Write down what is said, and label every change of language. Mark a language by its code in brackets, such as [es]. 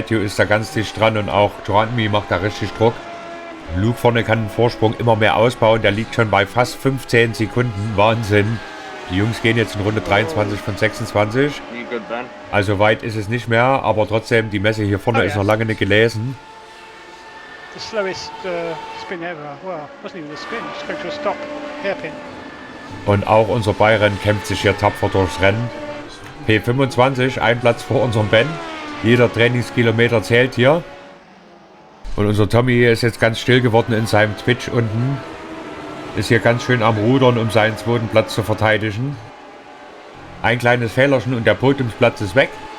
[de] Matthew ist da ganz dicht dran und auch Joanmi macht da richtig Druck. Luke vorne kann den Vorsprung immer mehr ausbauen. Der liegt schon bei fast 15 Sekunden. Wahnsinn. Die Jungs gehen jetzt in Runde 23 von 26. [en] You good, Ben? [de] Also weit ist es nicht mehr, aber trotzdem, die Messe hier vorne ist noch lange nicht gelesen. [en] The slowest spin ever. Well, wasn't even a spin, just going to a stop hairpin. [de] Und auch unser Bayern kämpft sich hier tapfer durchs Rennen. P25, ein Platz vor unserem Ben. Jeder Trainingskilometer zählt hier. Und unser Tommy ist jetzt ganz still geworden in seinem Twitch unten. Ist hier ganz schön am Rudern, um seinen zweiten Platz zu verteidigen. Ein kleines Fehlerchen und der Podiumsplatz ist weg.